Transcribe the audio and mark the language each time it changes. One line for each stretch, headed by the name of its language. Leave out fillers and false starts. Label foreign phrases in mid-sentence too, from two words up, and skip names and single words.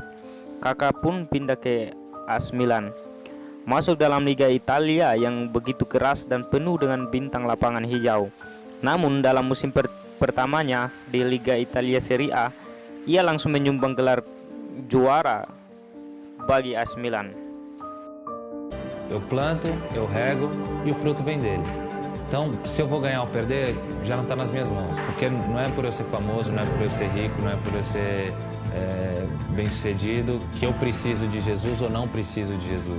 Indonesian: Kakak pun pindah ke AC Milan, masuk dalam Liga Italia yang begitu keras dan penuh dengan bintang lapangan hijau. Namun dalam musim pertamanya di Liga Italia Serie A, ia langsung menyumbang gelar juara bagi AC Milan.
Portuguese: Eu planto, eu rego e o fruto vem dele. Então, se eu vou ganhar ou perder, já não está nas minhas mãos. Porque não é por eu ser famoso, não é por eu ser rico, não é por eu ser bem-sucedido que eu preciso de Jesus ou não preciso de Jesus.